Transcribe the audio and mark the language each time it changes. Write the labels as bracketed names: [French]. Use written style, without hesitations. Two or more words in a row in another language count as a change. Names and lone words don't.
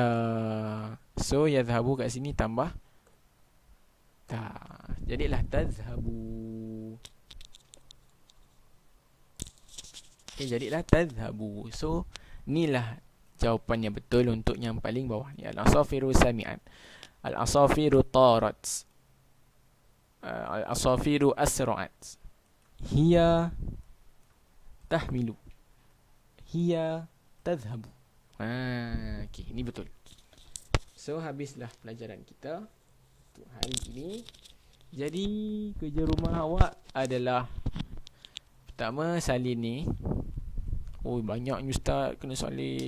[Malay] So yadhhabu kat sini tambah ta. Jadilah tazhabu. Okay, jadilah tazhabu. So inilah jawapan yang betul untuk yang paling bawah ni. [Arabic] العصافير سمعت. العصافير طارت. العصافير أسرعت. هي تحمل. هي تذهب. [Malay] Okay, ini betul. So habislah pelajaran kita untuk hari ini. Jadi kerja rumah awak adalah pertama salin ni. Oh, banyaknya ustaz kena salin.